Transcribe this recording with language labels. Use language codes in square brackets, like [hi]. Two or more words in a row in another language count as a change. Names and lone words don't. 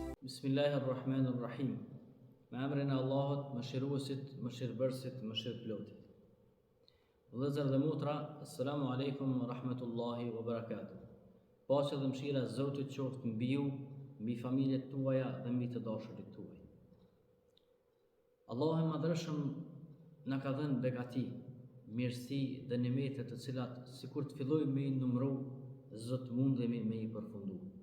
[sq] Bismillahirrahmanirrahim. Me emrin e Allahut, mëshiruesit, mëshirbërësit, mëshirëplotit. Vëllezër dhe motra, [ar] assalamu alaikum wa rahmatullahi wa barakatuh. [sq] Paqja dhe mëshira e Zotit qoftë mbi ju, mbi familjet tuaja dhe mbi të dashurit tuaj. Allahu i Madhreshëm na ka dhënë begati, mirësi dhe nimete të cilat sikur të fillojmë me i numëru, zot mundemi me i përfundu.